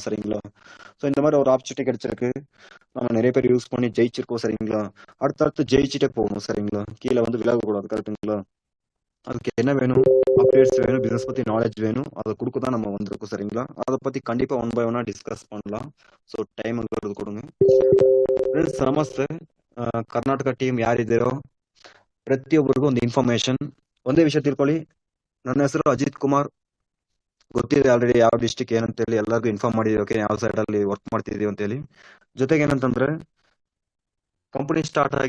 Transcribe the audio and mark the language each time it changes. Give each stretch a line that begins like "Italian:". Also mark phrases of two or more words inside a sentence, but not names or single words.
Tamil: சரிங்களா, ஸோ இந்த மாதிரி ஒரு ஆப்பர்ச்சுனிட்டி கிடைச்சிருக்கு, நம்ம நிறைய பேர் யூஸ் பண்ணி ஜெயிச்சிருக்கோம். சரிங்களா, அடுத்தடுத்து ஜெயிச்சுட்டே போகணும். சரிங்களா, கீழே வந்து விலகக்கூடாது. கரெக்டுங்களா, அதுக்கு என்ன வேணும், அப்டேட்ஸ் வேணும், பிசினஸ் பத்தி நாலேஜ் வேணும், அதை கொடுக்க தான் நம்ம வந்திருக்கோம். சரிங்களா, அதை பத்தி கண்டிப்பா ஒன் பை ஒன்னா டிஸ்கஸ் பண்ணலாம். ஸோ ಟೈಮ್ங்கிறது கொடுங்க.
Kannada: ಫ್ರೆಂಡ್ಸ್ ನಮಸ್ತೆ, ಕರ್ನಾಟಕ ಟೀಮ್ ಯಾರಿದ್ದೀರೋ ಪ್ರತಿಯೊಬ್ಬರಿಗೂ ಒಂದು ಇನ್ಫಾರ್ಮೇಶನ್, ಒಂದೇ ವಿಷಯ ತಿಳ್ಕೊಳ್ಳಿ. ನನ್ನ ಹೆಸರು ಅಜಿತ್ ಕುಮಾರ್, ಗೊತ್ತಿದೆ ಆಲ್ರೆಡಿ ಯಾವ ಡಿಸ್ಟಿಕ್ ಏನಂತೇಳಿ ಎಲ್ಲರಿಗೂ ಇನ್ಫಾರ್ಮ್ ಮಾಡಿದೀವಿ. ಓಕೆ, ಯಾವ ಸೈಡ್ ಅಲ್ಲಿ ವರ್ಕ್ ಮಾಡ್ತಿದೀವಿ ಅಂತೇಳಿ. ಜೊತೆಗೆ ಏನಂತಂದ್ರೆ
English: company start
Kannada: ಆಗಿ 8 ತಿಂಗಳಾಗಿದೆ.